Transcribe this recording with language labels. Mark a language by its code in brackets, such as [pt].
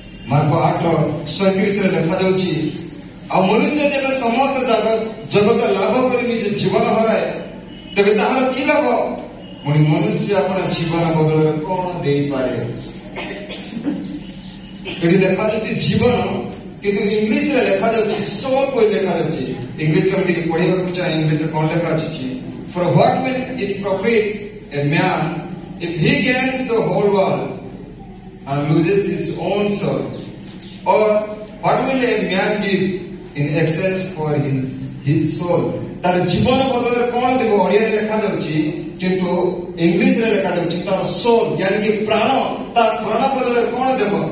[or] Mark 8:37 ଲେଖାଯାଉଛି ଆଉ ମନୁଷ୍ୟ ଯେବେ ସମସ୍ତ ଜଗତ ଲାଭ କରି ନିଜ ଜୀବନ ହରାଏ ତେବେ ତାହାର କି ଲାଭ? ପୁଣି ମନୁଷ୍ୟ ଆପଣ ଜୀବନ ବଦଳରେ କଣ ଦେଇପାରେ? ଏଠି ଲେଖାଯାଉଛି ଜୀବନ, କିନ୍ତୁ ଇଂଲିଶରେ ଲେଖାଯାଉଛି ସୋଲ୍ ବୋଲି ଲେଖାଯାଉଛି। ଇଂଲିଶରେ ମୁଁ ଟିକେ ପଢିବାକୁ ଚାହେଁ, ଇଂଲିଶରେ କଣ ଲେଖା ଅଛି କି? [en] For what will it profit a man if he gains the whole world and loses his own soul? Or what will a man give in exchange for his soul? [or] ତାର ଜୀବନ ବଦଳରେ କଣ ଦେବ? ଓଡ଼ିଆରେ ଲେଖାଯାଉଛି, କିନ୍ତୁ ଇଂଲିଶରେ ଲେଖାଯାଉଛି ତାର ସୋଲ୍, यानी କି ପ୍ରାଣ, ତା ପ୍ରାଣ ବଦଳରେ କଣ ଦେବ?